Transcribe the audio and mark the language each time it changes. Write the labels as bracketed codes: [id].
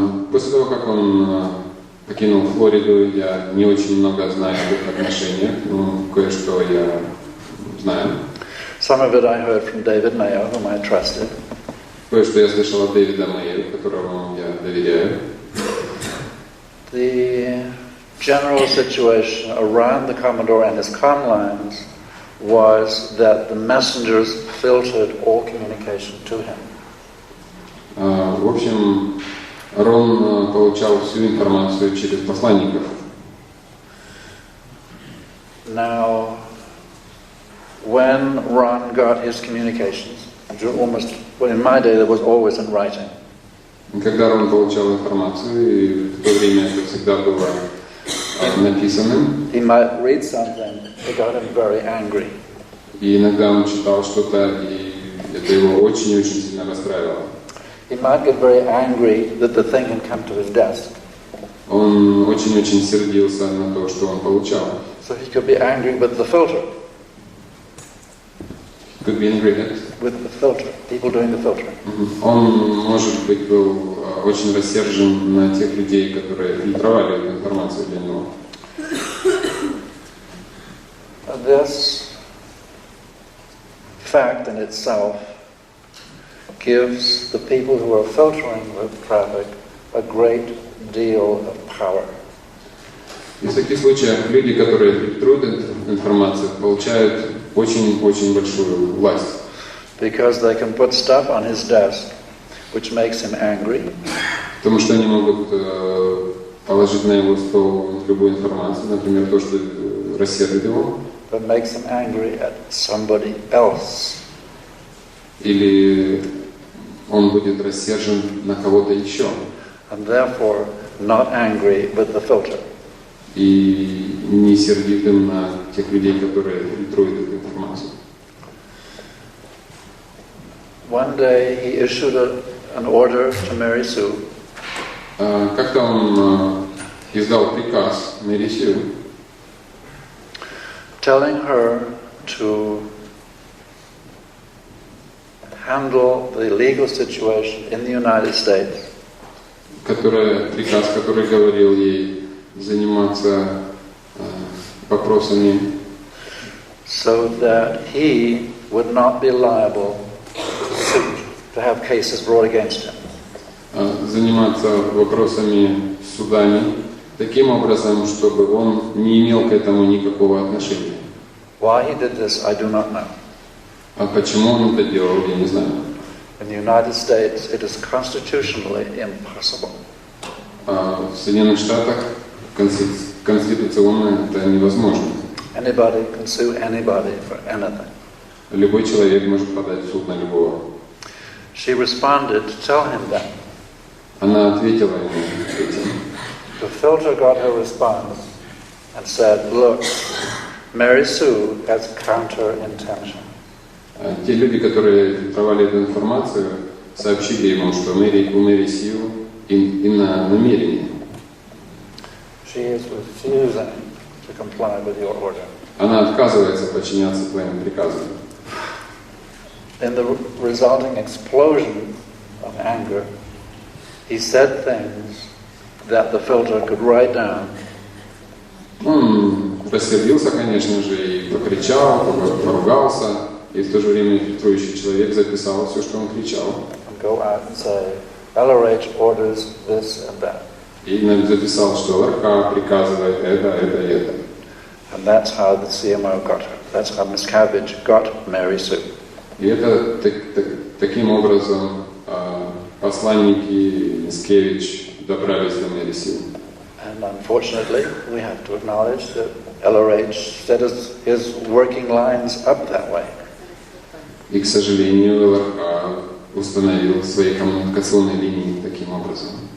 [ru] После того, как он покинул Флориду, я не очень много знаю об их отношениях, но кое-что я знаю. [en] Some of it I heard from David Mayo, whom I trusted. [ru] Кое-что я слышал от Дэвида Мэйо, которому я доверяю. [en] The general situation around the Commodore and his comm lines was that the messengers filtered all communication to him. [ru] В общем, Рон получал всю информацию через посланников. [en] Now, when Ron got his communications, in my day there was always in writing. [ru] Когда Рон получал информацию, и в то время это всегда было написанным, [en] He might read something that got him very angry. [ru] и иногда он читал что-то, и это его очень-очень сильно расстраивало. [en] He might get very angry that the thing had come to his desk. [ru] Он очень-очень сердился на то, что он получал. [en] So he could be angry with the filter. Could be angry at? With the filter, people doing the filtering. [ru] Он, может быть, был очень рассержен на тех людей, которые фильтровали эту информацию для него. [en] This fact in itself gives the people who are filtering the traffic a great deal of power. [ru] И в таких случаях люди, которые фильтруют информацию, получают очень-очень большую власть. [en] Because they can put stuff on his desk which makes him angry. [ru] Потому что они могут положить на его стол любую информацию, например, то, что рассердит его. [en] That makes him angry at somebody else. [ru] Или он будет рассержен на кого-то еще. [en] And therefore, not angry with the filter. [ru] И не сердитым на тех людей, которые фильтруют эту информацию. [en] One day he issued an order to Mary Sue. [ru] Как-то он издал приказ Мэри Сью, [en] telling her to handle the legal situation in the United States. [ru] Приказ, который говорил ей заниматься вопросами, [en] so that he would not be liable to suit, to have cases brought against him. [ru] Заниматься вопросами судами таким образом, чтобы он не имел к этому никакого отношения. [en] Why he did this, I do not know. [ru] А почему он это делал, я не знаю. [en] In the United States, it is constitutionally impossible. [ru] В Соединенных Штатах конституционно это невозможно. [en] Anybody can sue anybody for anything. [ru] Любой человек может подать в суд на любого. [en] She responded to tell him that. [ru] Она ответила ему этим. [en] The filter got her response and said, look, Mary Sue has counter-intention. [ru] Те люди, которые фильтровали эту информацию, сообщили ему, что у Мэри Сью иное намерение. [en] She is refusing to comply with your order. [ru] Она отказывается подчиняться твоим приказам. [en] In the resulting explosion of anger, he said things that the filter could write down. [ru] Он рассердился, конечно же, и покричал, поругался, и в то же время фильтрующий человек записал все, что он кричал. [en] And go out and say, LRH orders this and that. [ru] И записал, что ЛРК приказывает это и это. [en] And that's how the CMO got her. That's how Miscavige got Mary Sue. [ru] И это таким образом посланники Мискевич добрались до Мэри Сью. [en] And unfortunately, we have to acknowledge that LRH set his working lines up that way. [ru] И, к сожалению, ЛРК установил свои коммуникационные линии таким образом.